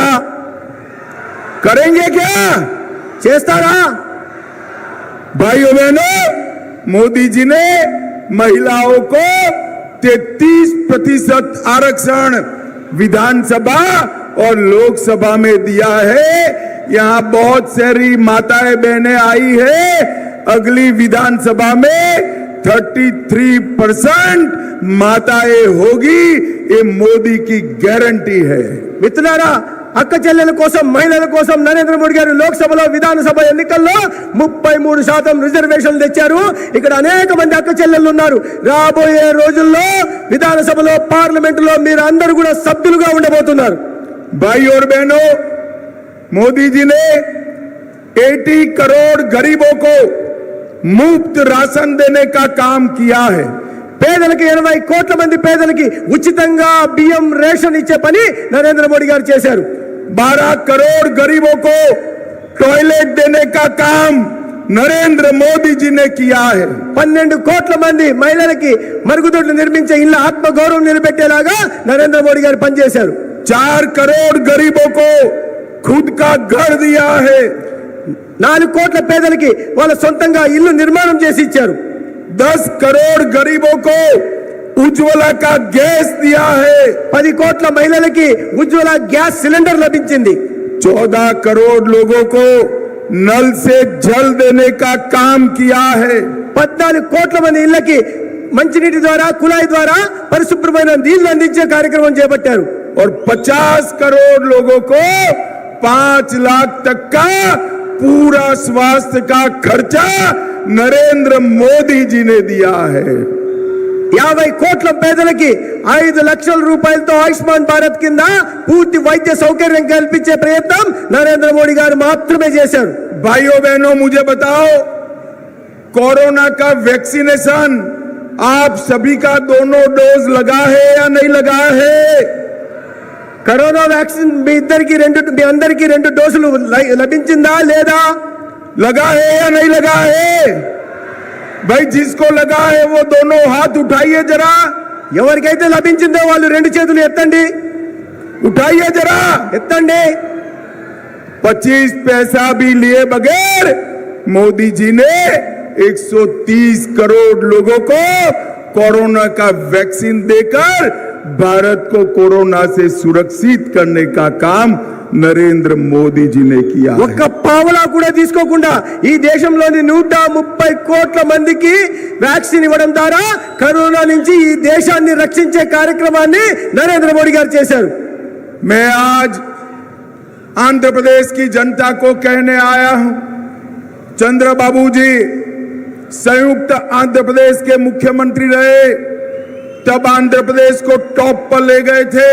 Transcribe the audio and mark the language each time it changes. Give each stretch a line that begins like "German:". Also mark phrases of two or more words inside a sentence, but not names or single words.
Hindi: करेंगे क्या?
Telugu: చేస్తారా?
Hindi: भाइयों बहनों, मोदी जी ने महिलाओं को 33% आरक्षण विधानसभा और लोकसभा में दिया है. यहाँ बहुत सारी माताएं बहनें आई है. अगली विधानसभा में 33% माताएं होगी. ये मोदी की गारंटी है.
Telugu: మిత్రులారా, అక్క చెల్లెల కోసం, మహిళల కోసం నరేంద్ర మోడీ గారు లోక్సభలో విధానసభ ఎన్నికల్లో 33% రిజర్వేషన్లు తెచ్చారు. ఇక్కడ అనేక మంది అక్క చెల్లెళ్ళు ఉన్నారు. రాబోయే రోజుల్లో విధానసభలో, పార్లమెంటులో మీరు అందరూ కూడా సభ్యులుగా ఉండబోతున్నారు.
Hindi: भाई और बहनों, मोदी जी ने 80 करोड़ गरीबों को मुफ्त राशन देने का काम किया है.
Telugu: పేదలకి 80 కోట్ల మంది పేదలకి ఉచితంగా బియ్యం రేషన్ ఇచ్చే పని నరేంద్ర మోడీ గారు చేశారు.
Hindi: 12 करोड़ गरीबों को टॉयलेट देने का काम नरेंद्र मोदी जी ने किया है.
Telugu: 12 కోట్ల మంది మహిళలకి మరుగుదొడ్లు నిర్మించే ఇళ్ళ ఆత్మగౌరవం నిలబెట్టేలాగా నరేంద్ర మోడీ గారు పనిచేశారు.
Hindi: 4 करोड़ गरीबों को खुद का घर दिया है.
Telugu: 4 కోట్ల పేదలకి వాళ్ళ సొంతంగా ఇల్లు నిర్మాణం చేసి ఇచ్చారు.
Hindi: 10 करोड़ गरीबों को उज्ज्वला का गैस दिया है.
Telugu: 10 కోట్ల మహిళలకి ఉజ్వల గ్యాస్ సిలిండర్ లభించింది.
Hindi: 14 करोड़ लोगों को नल से जल देने का काम किया है.
Telugu: 14 కోట్ల మంది ఇళ్ళకి మంచినీటి ద్వారా, కుళాయి ద్వారా పరిశుభ్రమైన నీళ్లు అందించే కార్యక్రమం చేపట్టారు.
Hindi: और 50 करोड़ लोगों को 5 लाख तक का पूरा स्वास्थ्य का खर्चा नरेंद्र मोदी जी ने दिया है.
Telugu: 50 కోట్ల పేదలకి 5 లక్షల రూపాయలతో ఆయుష్మాన్ భారత్ కింద పూర్తి వైద్య సౌకర్యం కల్పించే ప్రయత్నం నరేంద్ర మోడీ గారు మాత్రమే చేశారు.
Hindi: भाइयों बहनों, मुझे बताओ, कोरोना का वैक्सीनेशन आप सभी का दोनों डोज लगा है या नहीं लगा है?
Telugu: కరోనా వ్యాక్సిన్ మీ అందరికీ 2 డోసులు లభించిందా లేదా?
Hindi: लगा है या नहीं लगा है? भाई, जिसको लगा है वो दोनों हाथ उठाइए जरा.
Telugu: ఎవరికైతే లభించిందో వాళ్ళు 2 చేతులు ఎత్తండి.
Hindi: उठाइए जरा.
Telugu: ఎత్తండి.
Hindi: 25 पैसा भी लिए बगैर मोदी जी ने 130 करोड़ लोगों को कोरोना का वैक्सीन देकर भारत को कोरोना से सुरक्षित करने का काम नरेंद्र मोदी जी ने किया है.
Telugu: ఒక్క పావలా కూడా తీసుకోకుండా ఈ దేశంలోని 130 కోట్ల మందికి వ్యాక్సిన్ ఇవ్వడం ద్వారా కరోనా నుంచి ఈ దేశాన్ని రక్షించే కార్యక్రమాన్ని నరేంద్ర మోడీ గారు చేశారు.
Hindi: मैं आज आंध्र प्रदेश की जनता को कहने आया हूं, चंद्रबाबू जी संयुक्त आंध्र प्रदेश के मुख्यमंत्री रहे, तब आंध्र प्रदेश को टॉप पर ले गए थे.